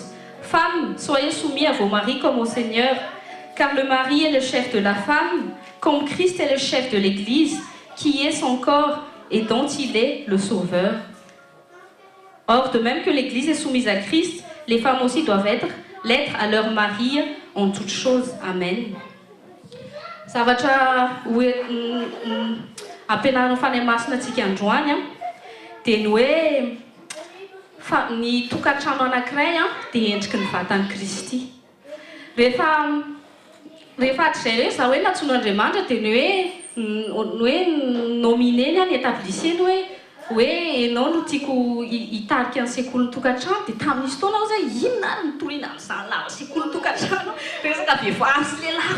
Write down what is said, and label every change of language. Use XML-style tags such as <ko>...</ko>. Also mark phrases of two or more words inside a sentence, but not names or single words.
<fr>Femmes, soyez soumis à vos maris comme au Seigneur, car le mari est le chef de la femme, comme Christ est le chef de l'Église, qui est son corps et dont il est le sauveur. Or, de même que l'Église est soumise à Christ, les femmes aussi doivent l'être à leur mari en toutes choses.</fr> <mg>Amen. Zavatra ampianarana fanahy-masina antsika androany dia ny hoe ny tokantrano anankiray dia endriky ny vatan'i Kristy. Rehefa hatrizay hoe za hoe natsoan'Andriamanitra dia ny hoe nomineny ny établisseny hoe ianao no tiako hitarika ny sekoly ny tokantrano dia tamin'izy fotoana aho zay inona ary nitoriana amin'izany lava sekoly ny tokantrano resaka vehivavy sy lehilahy</mg>